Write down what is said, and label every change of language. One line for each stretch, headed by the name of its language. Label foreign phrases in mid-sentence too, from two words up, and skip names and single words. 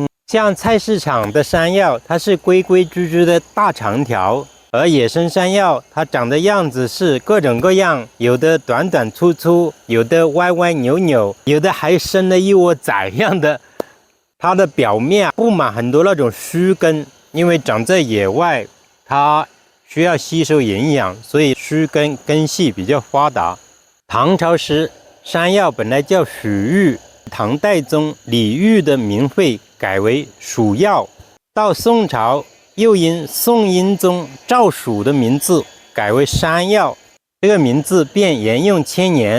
Chinese: 像菜市場的山藥，它是規規矩矩的大長條，而野生山藥它長的樣子是各種各樣，有的短短粗粗，有的歪歪扭扭，有的還生了一窩崽樣的。它的表面布滿很多那種鬚根，因為長在野外。它需要吸收營養，所以鬚根根系比較發達。唐朝時，山藥本來叫許玉，唐代宗李煜的名諱改為蜀藥。到宋朝，又因宋英宗趙曙的名字改為山藥，這個名字便沿用千年。